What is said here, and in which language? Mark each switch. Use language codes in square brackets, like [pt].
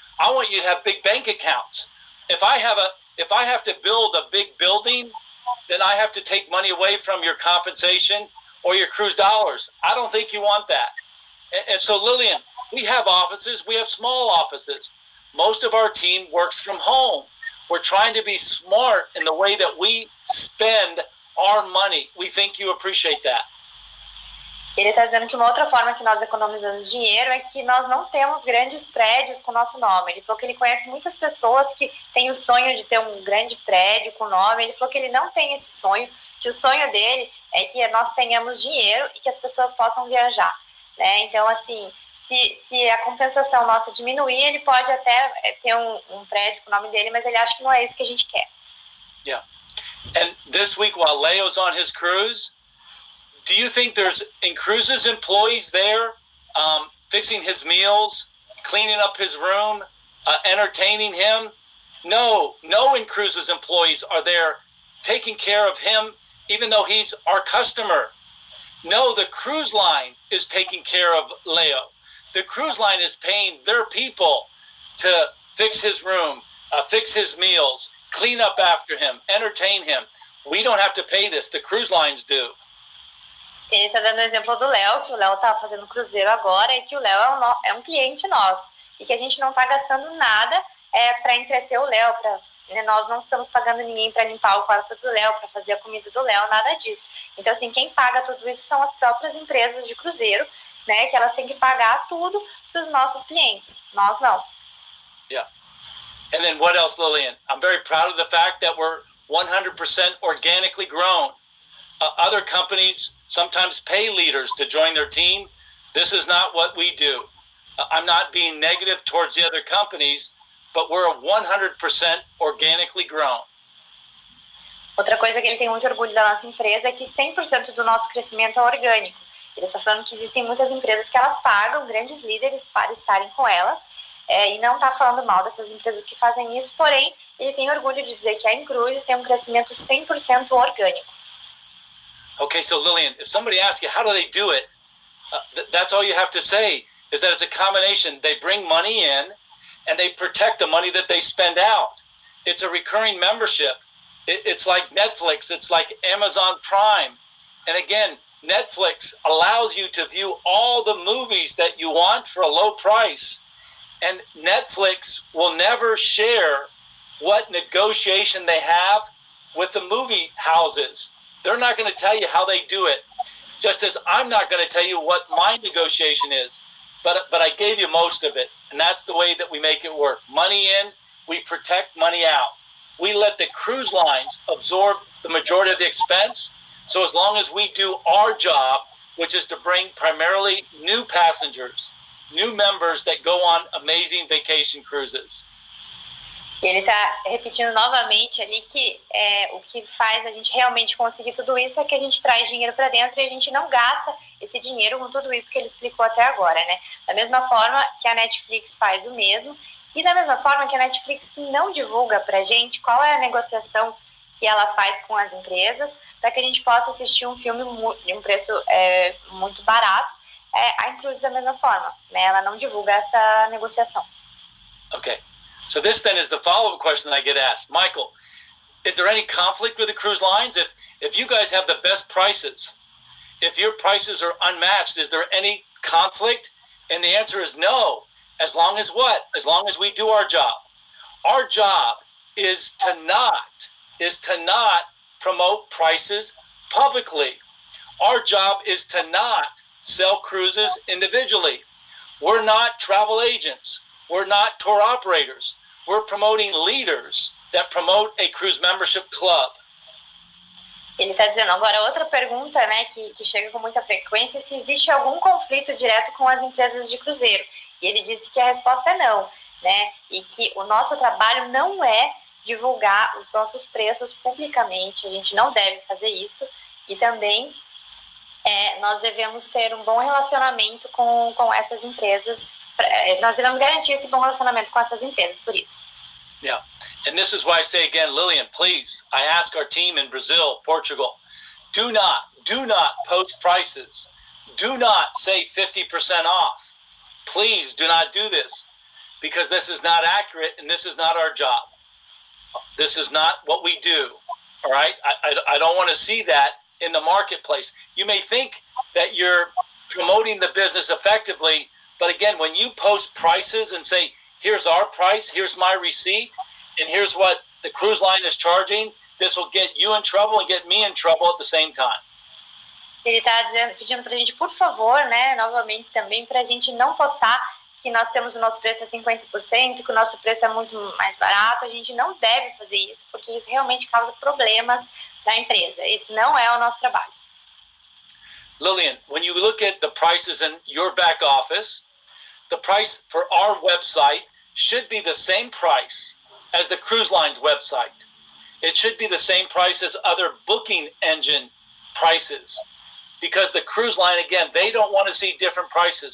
[en] I want you to have big bank accounts. If I have to build a big building, then I have to take money away from your compensation or your cruise dollars. I don't think you want that. And so, Lillian, we have offices. We have small offices. Most of our team works from home. We're trying to be smart in the way that we spend our money. We think you appreciate that. [pt] Ele está dizendo que uma outra forma que nós economizamos dinheiro é que nós não temos grandes prédios com o nosso nome. Ele falou que ele conhece muitas pessoas que têm o sonho de ter um grande prédio com o nome. Ele falou que ele não tem esse sonho, que o sonho dele é que nós tenhamos dinheiro e que as pessoas possam viajar, né? Então, assim, se a compensação nossa diminuir, ele pode até ter um prédio com o nome dele, mas ele acha que não é isso que a gente quer. [en] Yeah. And this week, while Leo's on his cruise, do you think there's inCruises employees there fixing his meals, cleaning up his room, entertaining him? No inCruises employees are there taking care of him, even though he's our customer. No, the cruise line is taking care of Leo. The cruise line is paying their people to fix his room, fix his meals, clean up after him, entertain him. We don't have to pay this. The cruise lines do. [pt] Ele está dando o exemplo do Léo, que o Léo está fazendo cruzeiro agora e que o Léo é um cliente nosso. E que a gente não está gastando nada para entreter o Léo. Nós não estamos pagando ninguém para limpar o quarto do Léo, para fazer a comida do Léo, nada disso. Então, assim, quem paga tudo isso são as próprias empresas de cruzeiro, né? Que elas têm que pagar tudo para os nossos clientes. Nós não. [en] Yeah. And then what else, Lillian? I'm very proud of the fact that we're 100% organically grown. Other companies sometimes pay leaders to join their team. This is not what we do. I'm not being negative towards the other companies, but we're 100% organically grown. [pt] Outra coisa que ele tem muito orgulho da nossa empresa é que 100% do nosso crescimento é orgânico. Ele está falando que existem muitas empresas que elas pagam grandes líderes para estarem com elas, e não está falando mal dessas empresas que fazem isso, porém, ele tem orgulho de dizer que a inCruises tem um crescimento 100% orgânico. [en] Okay, so Lillian, if somebody asks you, how do they do it? That's all you have to say, is that it's a combination. They bring money in, and they protect the money that they spend out. It's a recurring membership. It's like Netflix. It's like Amazon Prime. And again, Netflix allows you to view all the movies that you want for a low price. And Netflix will never share what negotiation they have with the movie houses. They're not going to tell you how they do it, just as I'm not going to tell you what my negotiation is. But I gave you most of it, and that's the way that we make it work. Money in, we protect money out. We let the cruise lines absorb the majority of the expense. So as long as we do our job, which is to bring primarily new passengers, new members that go on amazing vacation cruises. [pt] Ele está repetindo novamente ali que o que faz a gente realmente conseguir tudo isso é que a gente traz dinheiro para dentro e a gente não gasta esse dinheiro com tudo isso que ele explicou até agora, né? Da mesma forma que a Netflix faz o mesmo e da mesma forma que a Netflix não divulga para a gente qual é a negociação que ela faz com as empresas para que a gente possa assistir um filme de um preço muito barato. A inCruises da mesma forma, né? Ela não divulga essa negociação. [en] Okay. So this then is the follow-up question that I get asked. Michael, is there any conflict with the cruise lines? If you guys have the best prices, if your prices are unmatched, is there any conflict? And the answer is no. As long as what? As long as we do our job. Our job is to not promote prices publicly. Our job is to not sell cruises individually. We're not travel agents. We're not tour operators. We're promoting leaders that promote a cruise membership club. [pt] Ele está dizendo, agora outra pergunta, né, que chega com muita frequência, se existe algum conflito direto com as empresas de cruzeiro. E ele disse que a resposta é não, né, e que o nosso trabalho não é divulgar os nossos preços publicamente, a gente não deve fazer isso, e também nós devemos ter um bom relacionamento com essas empresas, nós devemos garantir esse bom relacionamento com essas empresas, por isso. [en] Yeah, and this is why I say again, Lillian, please, I ask our team in Brazil, Portugal, do not post prices. Do not say 50% off. Please do not do this, because this is not accurate and this is not our job. This is not what we do, all right? I don't want to see that in the marketplace. You may think that you're promoting the business effectively, but again, when you post prices and say, here's our price, here's my receipt, and here's what the cruise line is charging, this will get you in trouble and get me in trouble at the same time. [pt] Ele está pedindo para a gente, por favor, né, novamente também, para a gente não postar que nós temos o nosso preço a 50%, que o nosso preço é muito mais barato. A gente não deve fazer isso, porque isso realmente causa problemas da empresa. Esse não é o nosso trabalho. [en] Lillian, when you look at the prices in your back office, the price for our website should be the same price as the cruise line's website. It should be the same price as other booking engine prices, because the cruise line, again, they don't want to see different prices.